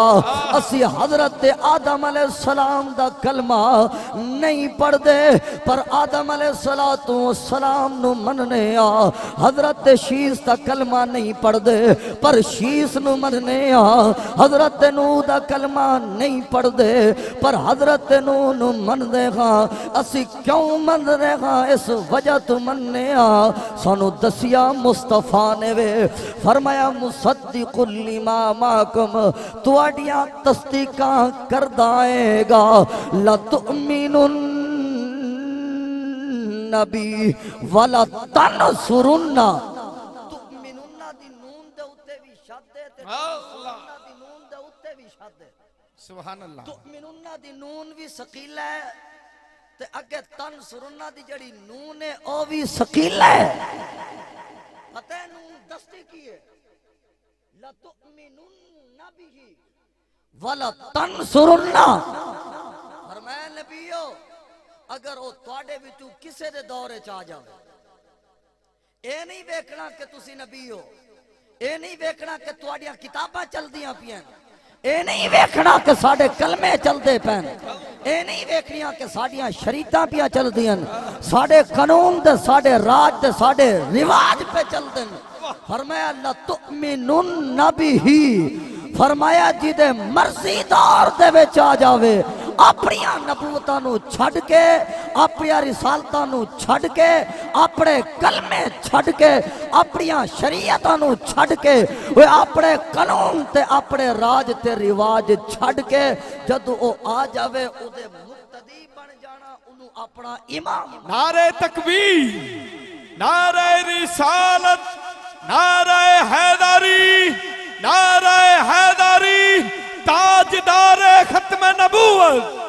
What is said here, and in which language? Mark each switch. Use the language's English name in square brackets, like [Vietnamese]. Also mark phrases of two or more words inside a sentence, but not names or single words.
[Punjabi] اسی حضرت آدم علیہ السلام دا کلمہ نہیں پڑھ دے پر آدم علیہ السلام نو مننے آ، حضرت شیس دا کلمہ نہیں پڑھ دے پر شیس نو مننے آ، حضرت نو دا کلمہ نہیں پڑھ دے پر حضرت نو من دے گا. اسی کیوں من دے گا؟ اس وجہ تو مننے آ، سانو دسیا مصطفیٰ نے وے، فرمایا [Arabic] مصدق لما معکم، [Punjabi] تواڈیاں تصدیقاں کردائے گا، [Arabic] لَتُؤْمِنُنَّ نبی وَلَا تَنْصُرُنَّ، [Punjabi] تُؤْمِنُنَّ دی نون دے اتے بھی شد ہے، تُؤْمِنُنَّ دی نون دے اتے بھی شد ہے، [Arabic] سبحان اللہ. [Punjabi] تُؤْمِنُنَّ دی نون بھی ثقیل ہے تے اگے تنصرنہ دی جڑی نون ہے او بھی ثقیل ہے. پتہ ہے نون دستی کی ہے، [Arabic] لَتُؤْمِنُنَّ بِهِ وَلَا تَنْصُرُنَّ، [Punjabi] فرمایا نبیو اگر وہ تواڈے وچوں کسے دے دورے چ آ جاوے، اے نہیں ویکھنا کہ تسی نبی ہو، اے نہیں ویکھنا کہ تواڈیاں کتاباں چلدیاں پیاں، اے نہیں ویکھنا کہ ساڈے کلمے چلدے پین، اے نہیں ویکھنیاں کہ ساڈیاں شریعتاں پیاں چلدیاں، ساڈے قانون دے ساڈے راج دے ساڈے رواج پہ چلدے. فرمایا [Arabic] لَتُؤْمِنُنَّ بِهِ، [Punjabi] فرمایا جی دے مرضی دار دے وچ آ جاوے اپنی نبوتاں نو چھڈ کے اپنی رسالتاں نو چھڈ کے اپنے کلمے چھڈ کے اپنی شریعتاں نو چھڈ کے وہ اپنے قانون تے اپنے راج تے رواج چھڈ کے جدو او آ جاوے او دے مقتدی بن جانا انہوں اپنا امام. نعرہ تکبیر، نعرہ رسالت، نعرہ حیدری، نعرہ حیدری، تاجدار ختم نبوت.